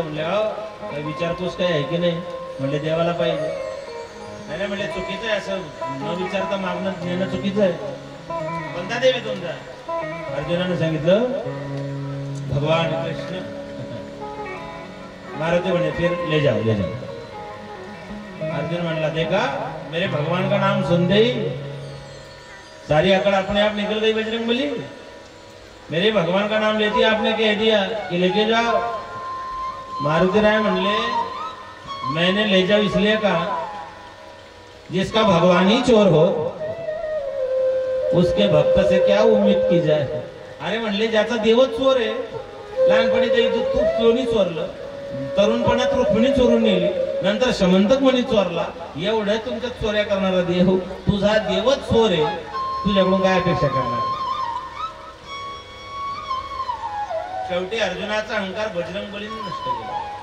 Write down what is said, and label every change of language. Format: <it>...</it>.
<mr>म्हणले काही विचारपूस काय आहे की नाही? म्हणले देवाला पाहिजे. नाही म्हणले चुकीचं आहे, असं न विचारता मागणं नेणं चुकीचं आहे. कोणता देव आहे तुमचा? अर्जुनाने सांगितलं भगवान कृष्ण.</mr> <hi>मारुती</hi> <mr>म्हणे</mr> <hi>फिर ले जाओ ले जाओ. अर्जुन</hi> <mr>म्हणला</mr> <hi>देखा मेरे भगवान का नाम सुन दे सारी अकड़ अपने आप निकल गई बजरंगबली. मेरे भगवान का नाम लेती आपने कह दिया कि लेके जाओ. मारुति राय</hi> <mr>म्हणले</mr> <hi>मैंने ले जाओ इसलिए कहा जिसका भगवान ही चोर हो उसके भक्त से क्या उम्मीद की जाए.</hi> <mr>अरे म्हणले ज्याचा देवच चोर आहे. लहानपणी तूप चोरी चोरलं, तरुणपणात रुक्मिणी चोरून नेली, नंतर शमंतक म्हणी चोरला. एवढं तुमच्या चोऱ्या करणारा देव, तुझा देवच चोर आहे, तुझ्याकडून काय अपेक्षा करणार? शेवटी अर्जुनाचा अहंकार बजरंगबलीने नष्ट केला.</mr>